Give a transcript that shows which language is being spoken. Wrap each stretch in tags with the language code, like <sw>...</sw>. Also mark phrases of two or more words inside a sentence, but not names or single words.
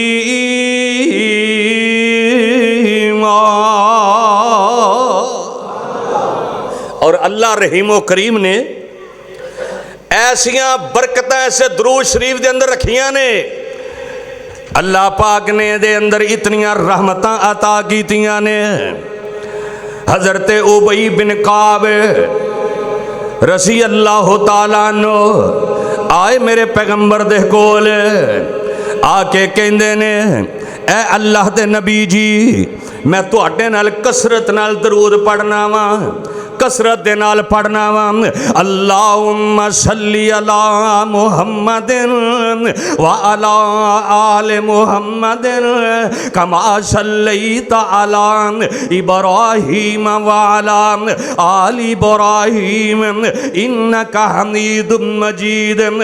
<pa>اور اللہ رحیم و کریم نے ایسیاں برکتیں ایسے درود شریف دے اندر رکھیاں نے. اللہ پاک نے دے اندر اتنیاں رحمتاں عطا کیتیاں نے. حضرت ابی بن کعب</pa> <ar>رضی اللہ تعالیٰ عنہ</ar> <pa>آئے میرے پیغمبر دے کول آ کے کہندے نے اے اللہ دے نبی جی میں تواڈے نال کثرت نال درود پڑھنا وا، کثرت دے نال پڑھنا وا.</pa> <ar>اللہم صلی علی محمد وعلی آل محمد کما صلیت علی ابراہیم وعلی آل ابراہیم انک حمید مجید.</ar>